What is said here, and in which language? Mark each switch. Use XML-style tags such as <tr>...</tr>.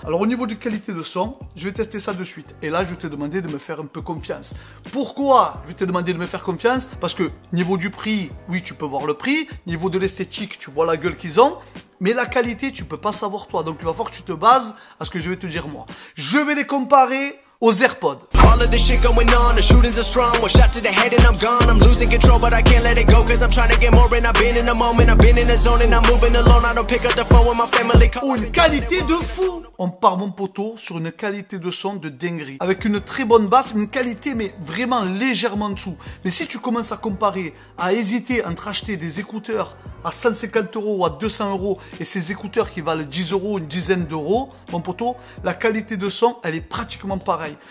<fr>Alors au niveau de qualité de son, je vais tester ça de suite. Et là, je vais te demander de me faire un peu confiance. Pourquoi je vais te demander de me faire confiance? Parce que niveau du prix, oui, tu peux voir le prix. Niveau de l'esthétique, tu vois la gueule qu'ils ont. Mais la qualité, tu peux pas savoir toi. Donc il va falloir que tu te bases à ce que je vais te dire moi. Je vais les comparer aux AirPods.</fr> <en>All of this shit going on, the shootings are strong. One shot to the head and I'm gone. I'm losing control, but I can't let it go. Cause I'm trying to get more and I've been in the moment. I've been in the zone and I'm moving alone. I don't pick up the phone when my family calls.</en> <fr>Oh, une qualité de fou! On part, mon poteau, sur une qualité de son de dinguerie. Avec une très bonne basse, une qualité, mais vraiment légèrement en dessous. Mais si tu commences à comparer, à hésiter entre acheter des écouteurs à 150 euros ou à 200 euros et ces écouteurs qui valent 10 euros, une dizaine d'euros, mon poteau, la qualité de son, elle est pratiquement pareille.</fr>